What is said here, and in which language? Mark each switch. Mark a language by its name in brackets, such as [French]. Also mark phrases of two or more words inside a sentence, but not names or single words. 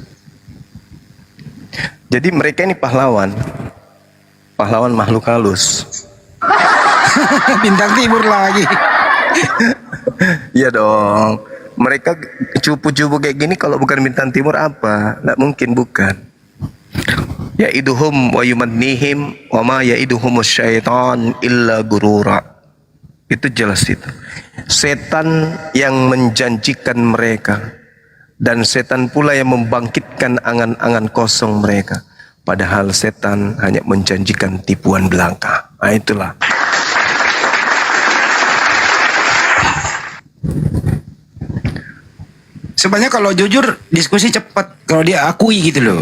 [Indonesian] Jadi mereka ini pahlawan makhluk halus. Bintang timur lagi. Iya dong. Mereka cupu-cupu kayak gini kalau bukan bintang timur apa? Nggak mungkin bukan. [Arabic] يعدهم ويمنيهم وما يعدهم الشيطان إلا غرورا. [Indonesian] Itu jelas itu. Setan yang menjanjikan mereka dan setan pula yang membangkitkan angan-angan kosong mereka. Padahal setan hanya menjanjikan tipuan belaka. Nah itulah. Sebenarnya kalau jujur diskusi cepat kalau dia akui gitu loh.